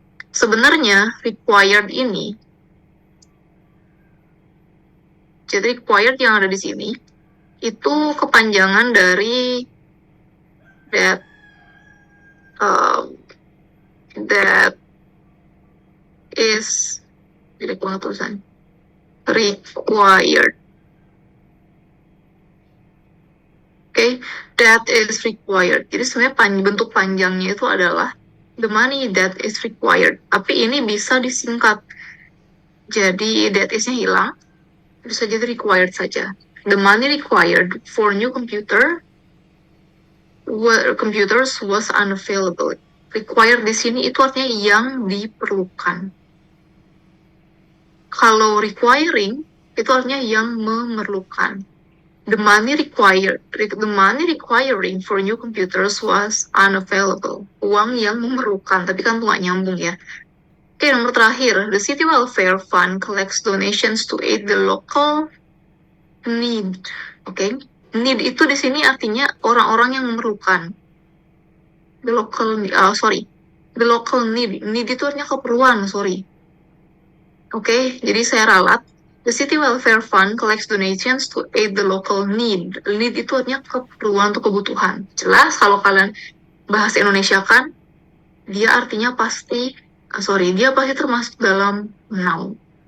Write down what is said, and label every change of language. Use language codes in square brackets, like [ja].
[id] Sebenarnya required ini, jadi required yang ada di sini, itu kepanjangan dari that is required. [en] That is required. [id] Jadi sebenarnya bentuk panjangnya itu adalah [en] the money that is required. [id] Tapi ini bisa disingkat. Jadi that is-nya hilang, bisa jadi required saja. [en] The money required for new computers was unavailable. [id] Required di sini itu artinya yang diperlukan. Kalau requiring itu artinya yang memerlukan. [en] The money requiring for new computers was unavailable. [id] Uang yang memerlukan, tapi kan nggak nyambung ya. Nomor terakhir, [en] the City Welfare Fund collects donations to aid the local need. [id] Need itu di sini artinya orang-orang yang memerlukan. [en] The local need. [id] Need itu artinya keperluan, jadi saya ralat. [en] The City Welfare Fund collects donations to aid the local need. [id] Need itu artinya keperluan atau kebutuhan. Jelas kalau kalian bahasa Indonesia kan, dia pasti termasuk dalam noun.